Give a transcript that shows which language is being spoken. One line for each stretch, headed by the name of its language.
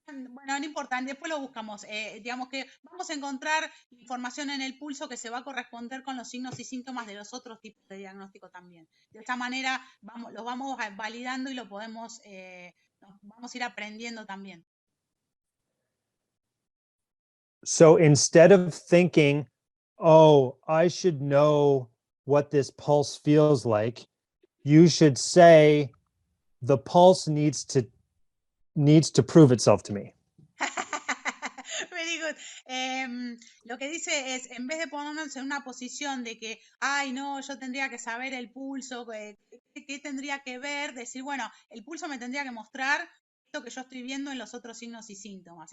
Spanish: Bueno, no importa, después lo buscamos. Digamos que vamos a encontrar información en el pulso que se va a corresponder con los signos y síntomas de los otros tipos de diagnóstico también. De esta manera los vamos validando y lo podemos, vamos a ir aprendiendo también.
English: So instead of thinking, oh, I should know what this pulse feels like, you should say, the pulse needs to prove itself to me. Very good.
Spanish: Lo que dice es, en vez de ponernos en una posición de que, ay, no, yo tendría que saber el pulso, ¿qué tendría que ver? Decir, bueno, el pulso me tendría que mostrar esto que yo estoy viendo en los otros signos y síntomas.